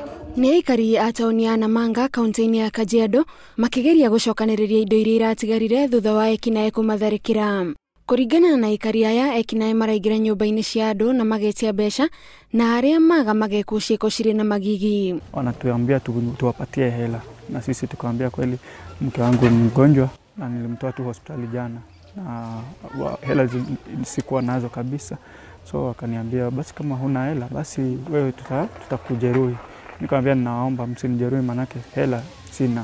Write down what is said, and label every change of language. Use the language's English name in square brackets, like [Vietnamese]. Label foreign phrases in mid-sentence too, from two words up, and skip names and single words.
[Kikuyu] Nĩ aikari a taũni ya Namanga kaunti-inĩ ya Kajiado makigeria gucokanĩrĩria indo iria iratigarire thutha wa aici kumatharĩkĩra. Kũringana na aikari aya, aici maraingĩra nyumba-inĩ cia andu na magetia mbeca na arĩa maga mageka ciiko cirĩ na magigi. [Swahili] Wanatuambia tuwapatie hela na sisi tukamwambia kweli mke wangu ni mgonjwa na nilimtoa tu hospitali jana na hela sikuwa nazo kabisa. So wakaniambia basi kama huna hela basi wewe tutakujeruhi. Nikamwambia ninaomba msinijeruhi manake hela sina.